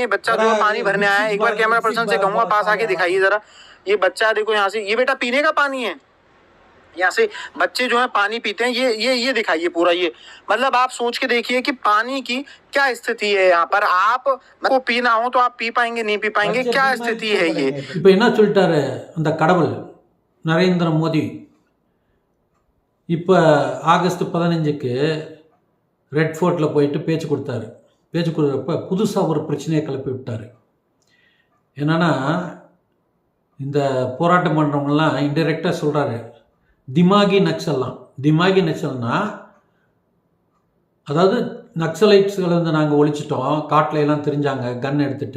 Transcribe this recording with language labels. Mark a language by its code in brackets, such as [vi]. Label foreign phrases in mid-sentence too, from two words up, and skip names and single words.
[hi] बच्चा जो है पानी भरने आया है। एक बार [en] camera person [hi] से कहूंगा पास आके दिखाइए जरा, ये बच्चा देखो यहाँ से, ये बेटा पीने का पानी है। यहाँ से बच्चे जो है पानी पीते हैं। ये दिखाइए पूरा, ये मतलब आप सोच के देखिए कि पानी की क्या स्थिति है यहाँ पर। आपको पीना हो तो आप पी पाएंगे, नहीं पी पाएंगे, क्या स्थिति है ये। [ta] இப்போ என்ன சொல்லிட்டாரு அந்த கடவுள் நரேந்திர மோடி, இப்போ ஆகஸ்ட் 15க்கு ரெட் ஃபோர்ட்டில் போயிட்டு பேச்சு கொடுத்தாரு. பேச்சு கொடுக்குறப்ப புதுசாக ஒரு பிரச்சனையை கிளப்பி விட்டார். என்னென்னா இந்த போராட்டம் பண்ணுறவங்கலாம் இன்டெரக்டாக சொல்கிறாரு [hi] दिमागी नक्सल्னா, [ta] அதாவது நக்சலைட்ஸ்களை வந்து நாங்கள் ஒழிச்சிட்டோம், காட்டில் எல்லாம் தெரிஞ்சாங்க கன் எடுத்துகிட்டு.